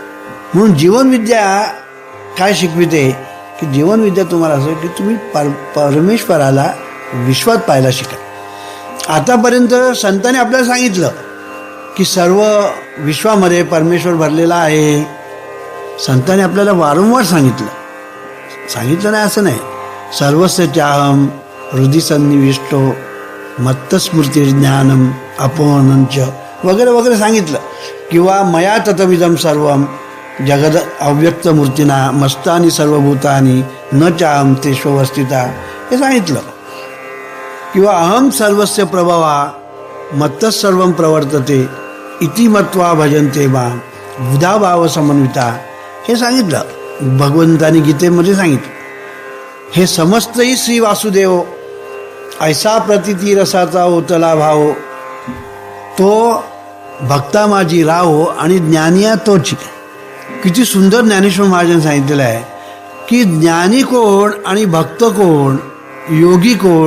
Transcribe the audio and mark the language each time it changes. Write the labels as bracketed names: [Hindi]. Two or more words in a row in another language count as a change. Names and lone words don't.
[Marathi] म्हणून जीवनविद्या काय शिकविते की जीवनविद्या तुम्हाला असं की तुम्ही परमेश्वराला विश्वात पाहायला शिका. आतापर्यंत संतांनी आपल्याला सांगितलं की सर्व विश्वामध्ये परमेश्वर भरलेला आहे. संतांनी आपल्याला वारंवार सांगितलं नाही असं नाही. [Sanskrit] सर्वस्य चाहम हृदि सन्निविष्टो मत्तस्मृती ज्ञानम अपोहनंच [Marathi] वगैरे वगैरे सांगितलं. [Sanskrit] किंवा मया ततमिदं सर्वम जगद अव्यक्त मूर्तीना मस्तानी सर्वभूतानी न चाहम तेष्वस्थिता [Marathi] हे सांगितलं. [Sanskrit] किंवा अहम सर्वस्य प्रभवा मत्तः सर्वं प्रवर्तते इति मत्वा भजन्ते मां बुधा भाव समन्विता [Marathi] हे सांगितलं. भगवंतानी गीतेमध्ये सांगितलं. हे समस्तही श्री वासुदेव ऐसा प्रतिती रसाचा ओतला भाव तो भक्ता माझी राहो आणि ज्ञानिया तोची. किती सुंदर ज्ञानेश्वर महाराजांनी सांगितलेलं आहे की ज्ञानी कोण आणि भक्त कोण, योगी कोण?